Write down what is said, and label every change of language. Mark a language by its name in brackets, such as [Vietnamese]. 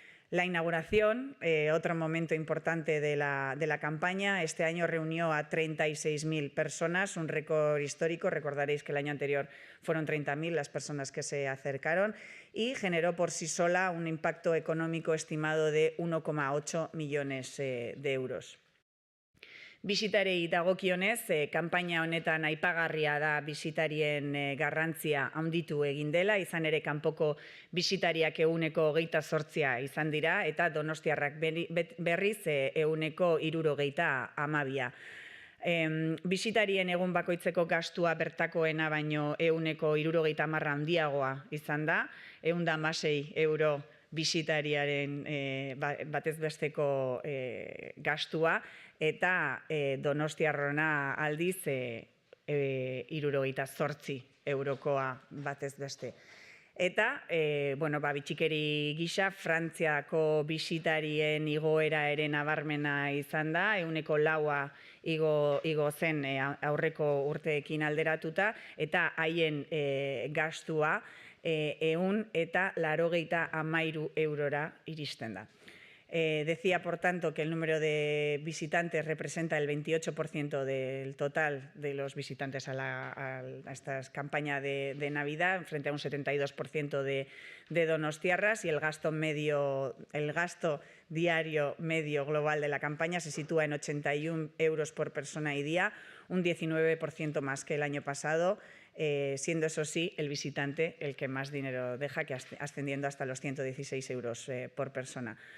[Spanish] La inauguración, otro momento importante de la campaña, este año reunió a 36.000 personas, un récord histórico. Recordaréis que el año anterior fueron 30.000 las personas que se acercaron y generó por sí sola un impacto económico estimado de 1,8 millones de euros. [Basque] Bisitarei dagokionez, kanpaina honetan aipagarria da bisitarien garrantzia handitu egin dela, izan ere kanpoko bisitariak 28% izan dira, eta donostiarrak berriz 72%. Bisitarien egun bakoitzeko gastua bertakoena baino 70% handiagoa izan da, 116 euro bisitariaren batez besteko gastua, eta donostiarrona aldiz 78 eurokoa batez beste. Eta, bitxikeri gisa, Frantziako bisitarien igoera ere nabarmena izan da, 4% igo zen aurreko urteekin alderatuta, eta haien gastua 183 eurora iristen da. [Spanish] Decía, por tanto, que el número de visitantes representa el 28% del total de los visitantes a esta campaña de Navidad, frente a un 72% de donostiarras, y el gasto diario medio global de la campaña se sitúa en 81 euros por persona y día, un 19% más que el año pasado, siendo eso sí el visitante el que más dinero deja, que ascendiendo hasta los 116 euros por persona.